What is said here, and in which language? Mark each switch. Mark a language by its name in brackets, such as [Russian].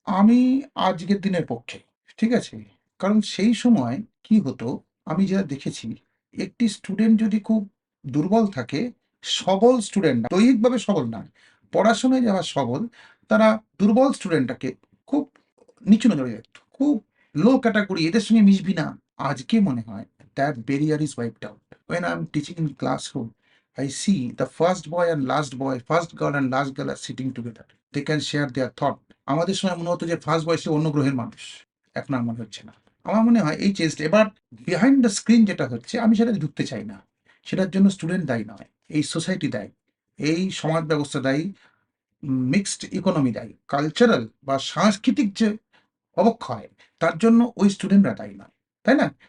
[Bangla] আমি আজকের দিনের পক্ষে, ঠিক আছে, কারণ সেই সময় কি হতো, আমি যা দেখেছি, একটি স্টুডেন্ট যদি খুব দুর্বল থাকে, সবল স্টুডেন্ট না, দৈহিকভাবে সবল না, পড়াশোনায় যারা সবল, তারা দুর্বল স্টুডেন্টটাকে খুব নিচু নজরে দেখত, খুব লো ক্যাটাগরি, এদের সঙ্গে মিশবি না। আজকে মনে হয় [English] That barrier is wiped out. when I'm teaching in classroom, I see the first boy and last boy, first girl and last girl are sitting together, they can share their thought. [Bangla] আমাদের সময় মনে হতো যে first বয়সে অন্য গ্রহের মানুষ, এখন আর মনে হচ্ছে না। আমার মনে হয় এই চেঞ্জটা এবার [English] behind the screen [Bangla] যেটা হচ্ছে, আমি সেটা ঢুকতে চাই না। সেটার জন্য স্টুডেন্ট দায়ী নয়, এই সোসাইটি দায়ী, এই সমাজ ব্যবস্থা দায়ী, মিক্সড ইকোনমি দায়ী, কালচারাল বা সাংস্কৃতিক যে অবক্ষয়, তার জন্য ওই স্টুডেন্টরা দায়ী নয়। তাই তাই না?